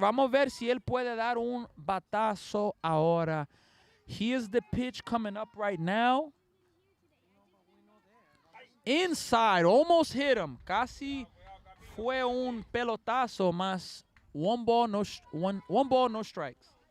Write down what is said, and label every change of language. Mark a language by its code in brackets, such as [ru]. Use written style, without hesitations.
[es] Vamos a ver si él puede dar un batazo ahora. [en] Here's the pitch coming up right now. Inside, almost hit him. [es] Casi fue un pelotazo, más 1 ball, no strikes.